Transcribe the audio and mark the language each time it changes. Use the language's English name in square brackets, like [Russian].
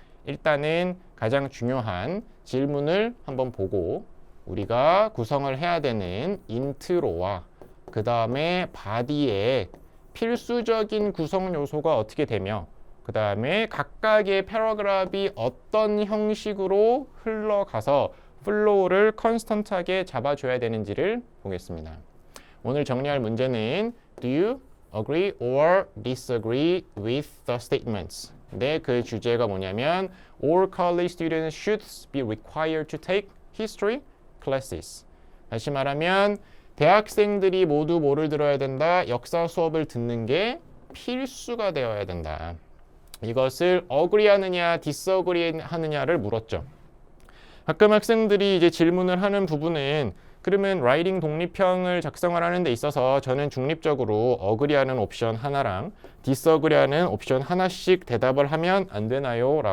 [Korean] 일단은 가장 중요한 질문을 한번 보고 우리가 구성을 해야 되는 인트로와 그 다음에 바디의 필수적인 구성 요소가 어떻게 되며 그 다음에 각각의 패러그래프이 어떤 형식으로 흘러가서 플로우를 컨스턴트하게 잡아줘야 되는지를 보겠습니다. 오늘 정리할 문제는 [English] Do you agree or disagree with the statements? [Korean] 근데 그 주제가 뭐냐면 [English] All college students should be required to take history classes. [Korean] 다시 말하면 대학생들이 모두 뭐를 들어야 된다? 역사 수업을 듣는 게 필수가 되어야 된다. 이것을 agree 하느냐 disagree 하느냐를 물었죠. 가끔 학생들이 이제 질문을 하는 부분은 그러면 라이팅 독립형을 작성을 하는 데 있어서 저는 중립적으로 어그리하는 옵션 하나랑 디스어그리하는 옵션 하나씩 대답을 하면 안 되나요?